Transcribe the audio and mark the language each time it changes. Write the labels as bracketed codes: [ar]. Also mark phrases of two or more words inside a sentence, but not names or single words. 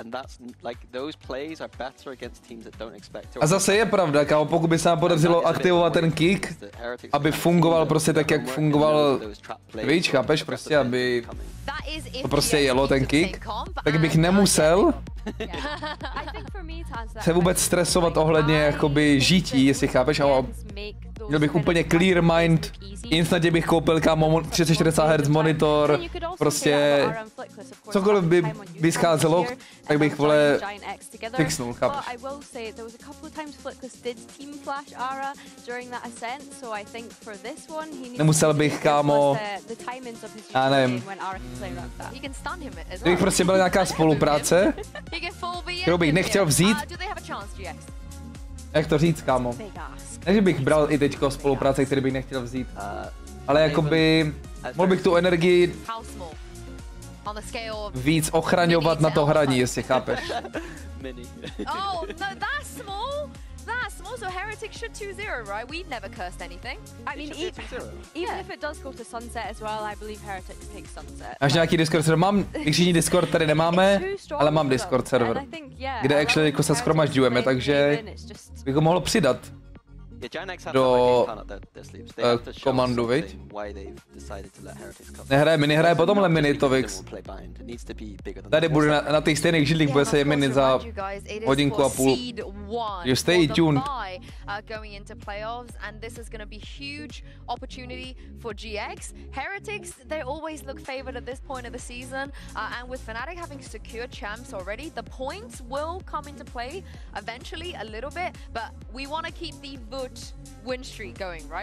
[cs] A zase je pravda, kámo, pokud by se nám podařilo aktivovat ten kick, aby fungoval prostě tak, jak fungoval Twitch, chápeš, prostě, aby to prostě jelo ten kick, tak bych nemusel se vůbec stresovat ohledně jakoby žití, jestli chápeš, ale měl bych úplně [en] clear mind, [cs] instantně bych koupil kámo 3040 Hz monitor, prostě cokoliv by vyscházelo, tak bych vole fixnul, chápeš. Nemusel bych kámo, já nevím, kdybych prostě byla nějaká spolupráce, kterou bych nechtěl vzít, jak to říct kámo, ne, že bych bral i teďko spolupráce, který bych nechtěl vzít, ale jakoby mohl bych tu energii víc ochraňovat na to hraní, jestli chápeš. [en] Minny. Oh, no, that's small. That's small, so Heretic should 2-0, right? We've never cursed anything. I mean, even if it does go to Sunset as well, I believe Heretic takes Sunset. [cs] Máš nějaký Discord server? Mám, všichni Discord tady nemáme, ale mám Discord server, kde actually jako se shromažďujeme, takže bych ho mohl přidat do komandu, viď? Nehraje Minny, hraje potomhle Minny to Vix. Tady bude na těch stejných židlích, bude se je Minny za hodinku a půl. [en] You stay tuned. Going into playoffs, and this is going to be huge opportunity for GX. Heretics, they always look favored at this point of the season, and with Fnatic having secured champs already, the points will come into play eventually a little bit, but we want to keep the VIT win streak going, right?